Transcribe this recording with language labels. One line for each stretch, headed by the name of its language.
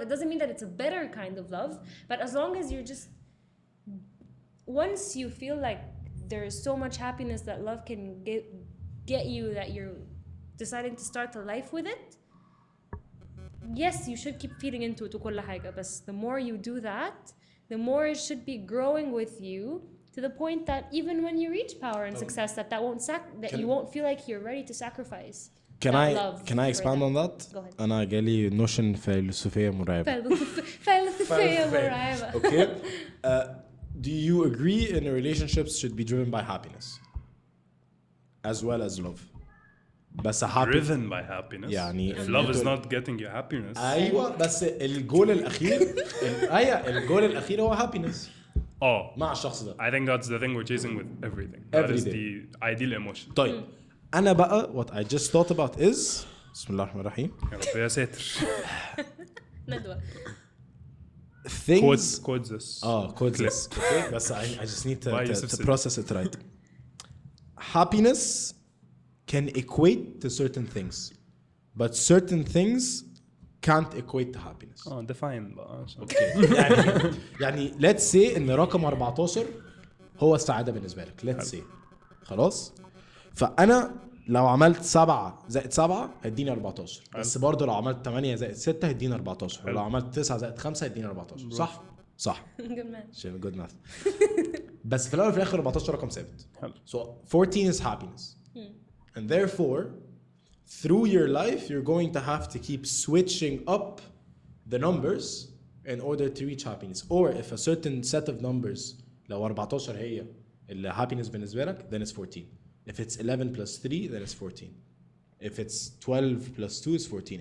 English: It doesn't mean that it's a better kind of love, but as long as you're just, once you feel like there is so much happiness that love can get you, that you're deciding to start a life with it, yes, you should keep feeding into it
Arabic: وكل حاجة,
English: but the more you do that, the more it should be growing with you to the point that even when you reach power and success, that you won't feel like you're ready to sacrifice. Can I expand on that? Go ahead.
Arabic: أنا جالي notion فلسفية مرعبة. فلسفية مرعبة.
English: Okay. Do you agree in a relationships should be driven by happiness as well as love?
Arabic: بس
English: driven by happiness.
Arabic: يعني
English: if love is not getting you happiness.
Arabic: أيوة بس الجول الأخير هو happiness. مع الشخص ده.
English: I think that's the thing we're chasing with everything. That is the ideal emotion.
Arabic: طيب أنا بقى
English: what I just thought about is
Arabic: بسم الله الرحمن الرحيم. يا رب يا ساتر. ندوة.
English: Things. Codes this. Codes this. Okay, بس I just need to process it right. Happiness can equate to certain things, but certain things can't equate to happiness. Define بقى. Okay.
Arabic: يعني
English: let's say
Arabic: إن رقم 14 هو السعادة بالنسبة لك.
English: Let's say. خلاص.
Arabic: فأنا لو عملت 7 زائد 7 هيديني 14. بس برضه لو عملت 8 زائد 6 هيديني 14. ولو عملت 9 زائد 5 هيديني 14. صح.
English: Good man. Good math.
Arabic: بس في الأول وفي الآخر 14 رقم ثابت.
English: So 14 is happiness. And therefore, through your life, you're going to have to keep switching up the numbers in order to reach happiness. Or if a certain set of numbers,
Arabic: لو 14 هي اللي
English: happiness
Arabic: بالنسبة لك,
English: then it's 14. If it's 11 plus 3, then it's 14. If it's 12 plus 2, it's 14.